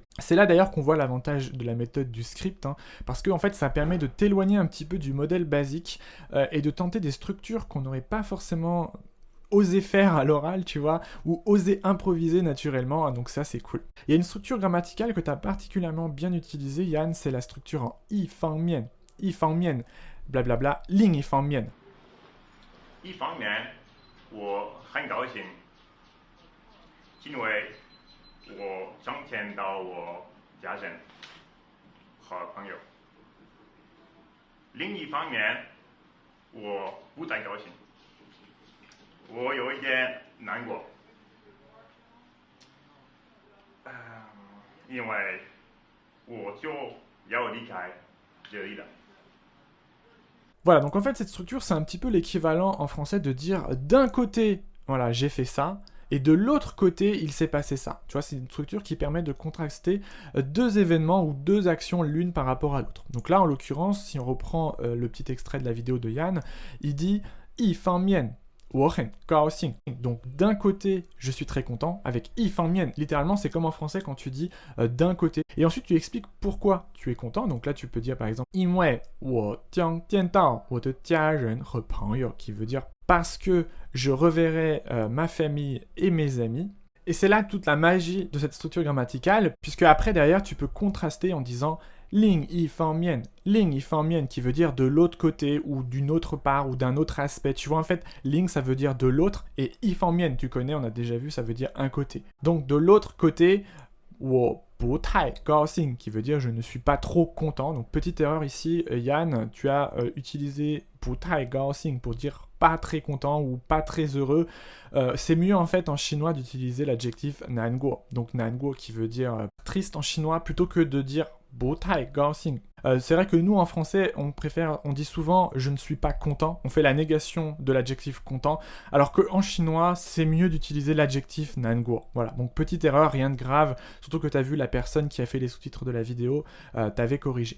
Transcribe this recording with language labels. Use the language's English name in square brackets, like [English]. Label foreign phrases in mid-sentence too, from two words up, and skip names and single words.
[French] C'est là d'ailleurs qu'on voit l'avantage de la méthode du script, hein, parce que en fait ça permet de t'éloigner un petit peu du modèle basique et de tenter des structures qu'on n'aurait pas forcément oser faire à l'oral, tu vois, ou oser improviser naturellement, hein, donc ça c'est cool. Il y a une structure grammaticale que tu as particulièrement bien utilisée, Yann, c'est la structure en i fang mian, blablabla, [Chinese] 另一方面. 一方面，我很高兴，因为我想见到我家人和朋友。另一方面，我不太高兴。我有一点难过，因为我就要离开这里了。 [French] Voilà, donc en fait cette structure c'est un petit peu l'équivalent en français de dire d'un côté, voilà, j'ai fait ça, et de l'autre côté, il s'est passé ça. Tu vois, c'est une structure qui permet de contraster deux événements ou deux actions l'une par rapport à l'autre. Donc là, en l'occurrence, si on reprend le petit extrait de la vidéo de Yann, il dit « i fan mien ». [Chinese] 我很高兴. [French] Donc d'un côté, je suis très content avec 一方面. Littéralement, c'est comme en français quand tu dis d'un côté. Et ensuite, tu expliques pourquoi tu es content. Donc là, tu peux dire par exemple [Chinese] 因为我将见到我的家人和朋友, [French] qui veut dire parce que je reverrai ma famille et mes amis. Et c'est là toute la magie de cette structure grammaticale, puisque après, derrière, tu peux contraster en disant [Chinese] 另一方面, [French] qui veut dire de l'autre côté, ou d'une autre part, ou d'un autre aspect. Tu vois, en fait, 另 ça veut dire de l'autre, et 一方面, tu connais, on a déjà vu, ça veut dire un côté. Donc, de l'autre côté, [Chinese] 我不太高兴, [French] qui veut dire je ne suis pas trop content. Donc, petite erreur ici, Yann, tu as utilisé [Chinese] 不太高兴 [French] pour dire pas très content ou pas très heureux. C'est mieux en fait en chinois d'utiliser l'adjectif 难过. Donc 难过 qui veut dire triste en chinois plutôt que de dire [Chinese] 不太高兴. [French] C'est vrai que nous en français on dit souvent je ne suis pas content, on fait la négation de l'adjectif content, alors qu'en chinois c'est mieux d'utiliser l'adjectif 难过. Voilà, donc petite erreur, rien de grave, surtout que tu as vu la personne qui a fait les sous-titres de la vidéo t'avait corrigé.